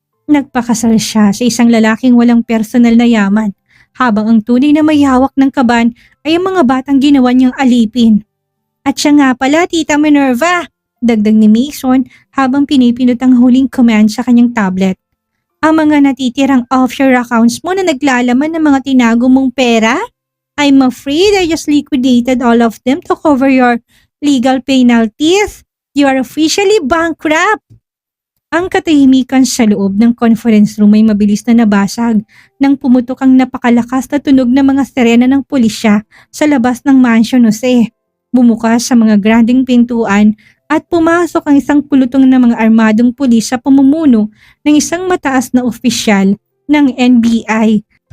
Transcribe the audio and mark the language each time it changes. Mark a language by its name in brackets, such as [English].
[Filipino] Nagpakasal siya sa isang lalaking walang personal na yaman, habang ang tunay na may hawak ng kaban ay ang mga batang ginawa niyang alipin. At siya nga pala, Tita Minerva, dagdag ni Mason habang pinipindot ang huling command sa kanyang tablet. Ang mga natitirang offshore accounts mo na naglalaman ng mga tinago mong pera? [English] I'm afraid I just liquidated all of them to cover your legal penalties. You are officially bankrupt. [Filipino] Ang katahimikan sa loob ng conference room ay mabilis na nabasag nang pumutok ang napakalakas na tunog ng mga sirena ng pulisya sa labas ng Mansion Jose. Bumukas sa mga granding pintuan at pumasok ang isang pulutong na mga armadong pulis sa pamumuno ng isang mataas na opisyal ng NBI.